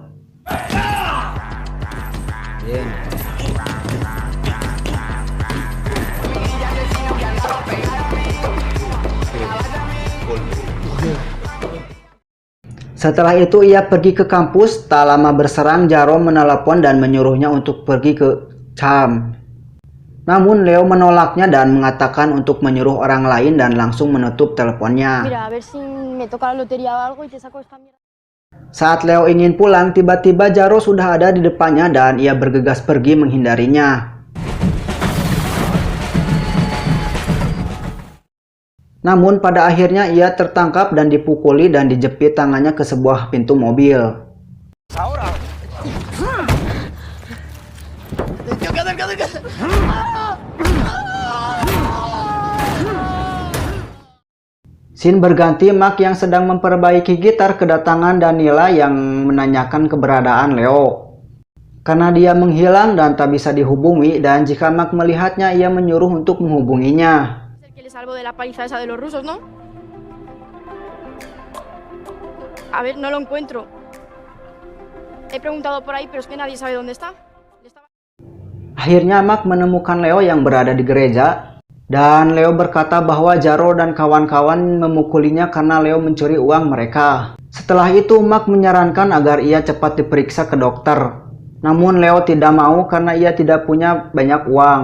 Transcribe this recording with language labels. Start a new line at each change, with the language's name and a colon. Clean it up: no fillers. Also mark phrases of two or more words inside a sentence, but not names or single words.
Indonesian: Setelah itu ia pergi ke kampus. Tak lama berserang, Jaro menelepon dan menyuruhnya untuk pergi ke Charm. Namun Leo menolaknya dan mengatakan untuk menyuruh orang lain dan langsung menutup teleponnya.
Spanish: Mira, a ver si me toca la lotería o algo y te saco esta mierda.
Indonesian: Saat Leo ingin pulang, tiba-tiba Jaro sudah ada di depannya dan ia bergegas pergi menghindarinya. Namun pada akhirnya ia tertangkap dan dipukuli dan dijepit tangannya ke sebuah pintu mobil. Scene berganti, Mark yang sedang memperbaiki gitar kedatangan Danila yang menanyakan keberadaan Leo. Karena dia menghilang dan tak bisa dihubungi, dan jika Mark melihatnya ia menyuruh untuk menghubunginya.
Spanish: Es el que le salvó de la paliza esa de los rusos, ¿no? A ver, no lo encuentro. He preguntado por ahí, pero es que nadie sabe dónde está.
Indonesian: Akhirnya Mark menemukan Leo yang berada di gereja, dan Leo berkata bahwa Jaro dan kawan-kawan memukulinya karena Leo mencuri uang mereka. Setelah itu Mark menyarankan agar ia cepat diperiksa ke dokter. Namun Leo tidak mau karena ia tidak punya banyak uang.